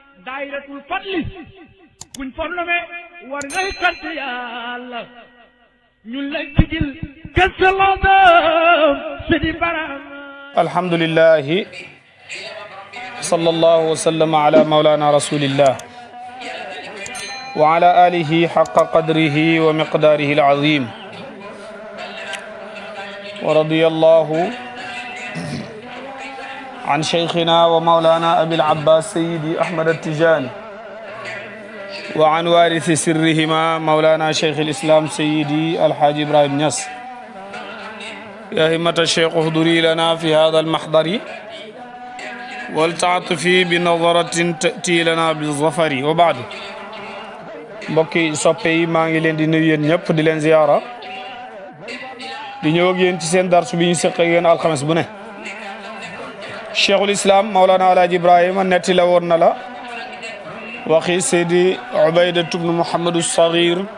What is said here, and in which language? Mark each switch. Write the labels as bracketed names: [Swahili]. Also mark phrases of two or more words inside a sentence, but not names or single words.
[Wolof] daayiratul fadli kuñ fornome war ngay sant yàlla ñun lay tigil kësalaadam sidi baram [Arabic] الحمد لله صلى الله وسلم على مولانا رسول الله وعلى آله حق قدره ومقداره العظيم ورضي الله عن شيخنا ومولانا أبي العباس سيدي أحمد التجاني وعن وارث سرهما مولانا شيخ الإسلام سيدي الحاج إبراهيم نياس يا همة الشيخ احضري لنا في هذا المحضر ولتعطفي بنظرة تأتي لنا بالظفر وبعد [Wolof] mbokki soppe yi maa ngi leen di nuyu yéen ñëpp di leen ziyaara di ñëw ak yéen ci seen darsu bi ñu seq ak yéen alxames bu ne cheikhul islam Mawlana Alaaji Ibrahima netti la woon na la waxi Seydi Ubayda ibn Muhammad as-Saghir